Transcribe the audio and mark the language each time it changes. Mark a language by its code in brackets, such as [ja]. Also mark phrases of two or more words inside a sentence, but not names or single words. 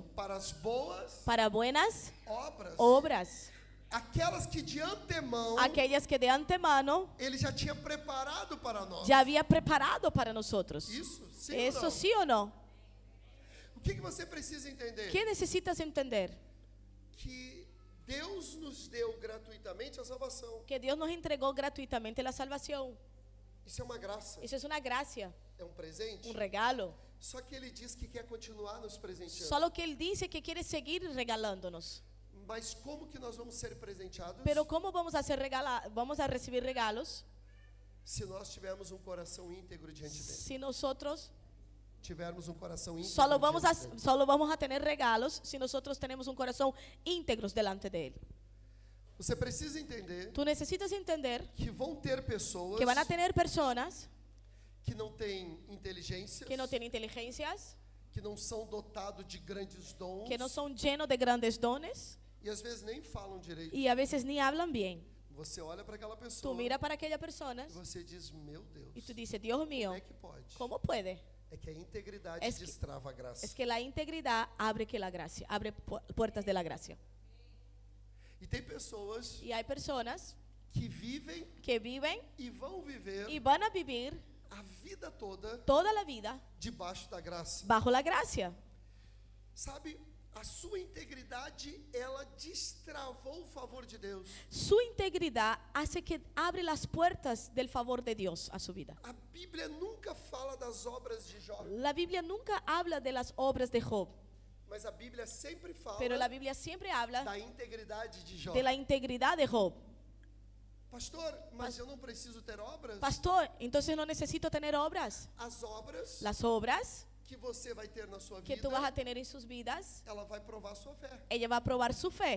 [pt] para as boas [es] para buenas [pt] obras, [es] obras, [pt] aquelas que de antemão [es] aquellas que de antemano [pt] ele já tinha preparado para nós. [es] ya había preparado para nosotros. [pt] Isso, sim ou [es] ¿Eso [pt] não? [es] sí o no? [pt] O que você precisa entender? [es] ¿Qué necesitas entender? [pt] Que Deus nos deu gratuitamente a salvação. [es] Que Dios nos entregó gratuitamente la salvación. [pt] Isso é uma graça, [es] Eso es una gracia, [pt] é um presente. [es] un regalo. [pt] Só que ele diz que quer continuar nos presenteando. [es] Solo que Él dice que quiere seguir regalándonos. [pt] Mas como que nós vamos ser presenteados [es] Pero ¿cómo vamos a recibir regalos [pt] se nós tivermos um coração íntegro diante dele? [es] si nosotros [pt] Tivermos um coração íntegro [es] solo vamos a [pt] dele. [es] tener regalos si nosotros tenemos un corazón íntegros delante de Él? [pt] Você precisa entender [es] Tú necesitas entender [pt] que vão ter pessoas [es] que van a tener personas [pt] que não têm inteligência, [es] que no tienen inteligencias, [pt] que não são dotados de grandes dons [es] que no son llenos de grandes dones [pt] e às vezes nem falam direito. [es] y a veces ni hablan bien. [pt] Você olha para aquela [es] Tú [pt] pessoa [es] miras para aquellas personas [pt] e você diz, meu Deus, [es] y tú dices, Dios mío, [pt] como é que pode? [es] ¿cómo puede? [pt] É que a integridade [es] Es que- [pt] destrava a graça. [es] Es que la integridad abre puertas de la gracia. [pt] E tem pessoas [es] Y hay personas [pt] que vivem [es] que viven [pt] e vão viver [es] y van a vivir [pt] a vida toda [es] toda la vida [pt] debaixo da graça. [es] bajo la gracia. [pt] Sabe, a sua integridade, ela destravou o favor de Deus. [es] Su integridad hace que abre las puertas del favor de Dios a su vida. [pt] A Bíblia nunca fala das obras de Jó, [es] La Biblia nunca habla de las obras de Job, [pt] mas a Bíblia sempre fala [es] pero la Biblia siempre habla [pt] da integridade de Jó. [es] de la integridad de Job. [pt] Pastor, mas eu não preciso ter obras? [es] Pastor, entonces no necesito tener obras. [pt] As obras [es] Las obras [pt] que você vai ter na sua [es] que [pt] vida, [es] tú vas a tener en sus vidas, [pt] ela vai provar sua fé. [es] ella va a probar su fe.